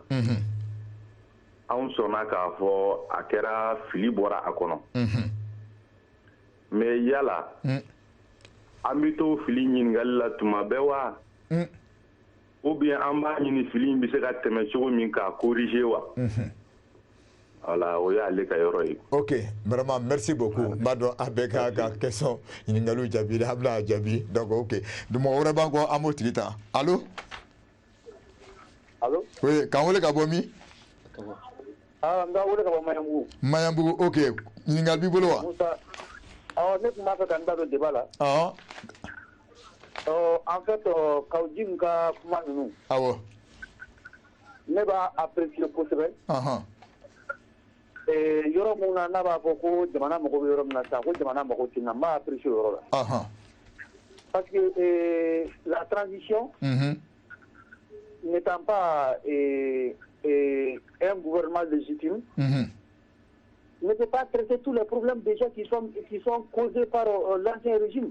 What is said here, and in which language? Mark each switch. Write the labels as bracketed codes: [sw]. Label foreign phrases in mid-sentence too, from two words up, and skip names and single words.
[bm] Anw sɔnna k'a fɔ a kɛra fili bɔra a kɔnɔ. Mais yala an bɛ to fili ɲininkali la tuma bɛɛ wa. Ou bien an b'a ɲini fili in bɛ se ka tɛmɛ cogo min k'a corriger wa. Voilà o y'ale ka yɔrɔ ye. [fr] Ok vraiment merci beaucoup [bm] n b'a dɔn a bɛɛ ka ka question ɲininkaliw jaabi a bɛna a jaabi donc ok mɔgɔ wɛrɛ b'an kɔ an b'o tigi ta allo. [fr] Allo. [bm] Oui k'an wele ka bɔ min. N b'a wele ka bɔ Maɲanbugu. Maɲanbugu ok ɲininkali b'i bolo wa. Musa ne tun b'a fɛ ka n da don débat la. [fr] En fait [bm] Kawujimi ka kuma ninnu. Awɔ. Ne b'a apprécier kosɛbɛ. Yɔrɔ mun na n'a b'a fɔ ko jamana mago bɛ yɔrɔ min na sisan ko jamana mago tɛ na n b'a apprécier o yɔrɔ la. [fr] Parce que la transition n'étant pas un gouvernement légitime, ne peut pas traiter tous les problèmes déjà qui sont causés par l'ancien régime.